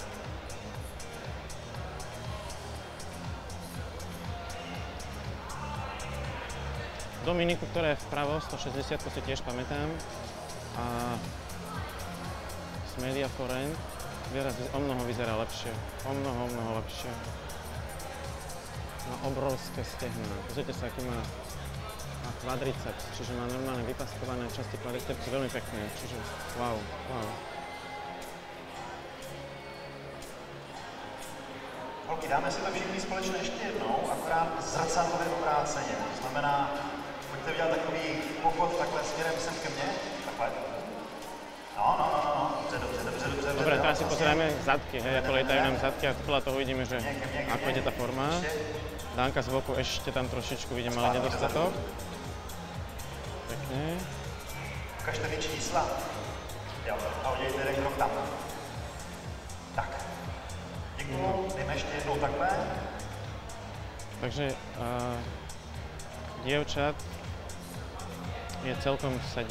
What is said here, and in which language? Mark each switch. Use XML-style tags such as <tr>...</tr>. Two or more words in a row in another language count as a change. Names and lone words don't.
<sk>Dominiku, ktorá je vpravo, 160 si tiež pamätám, a z Media Forend o mnoho vyzerá lepšie, o mnoho lepšie. Má obrovské stehná. Pozrite sa, aký má kvadriceps, čiže má normálne vypaskované časti kvadricepsu, veľmi pekné, čiže wow.</sk> <cs>Holky, dáme si to všichni společně ještě jednou, akorát zrcadlově obráceně. To znamená, pojďte udělat takový pochod takhle směrem sem ke mně, takhle. No, dobře.</cs> <sk>Dobre, teraz si pozrieme zadky, hej, ako lietajú nám zadky a podľa toho vidíme, že ako ide tá forma. Danka z boku ešte tam trošičku vidím, ale nedostatok. Pekne. Ukažte mi čísla.</sk> <cs>Jo, a udělejte jeden krok tam. Tak. Děkuju, dejme ještě jednou takhle.</cs> <sk>Takže dievčat je celkom 7.</sk>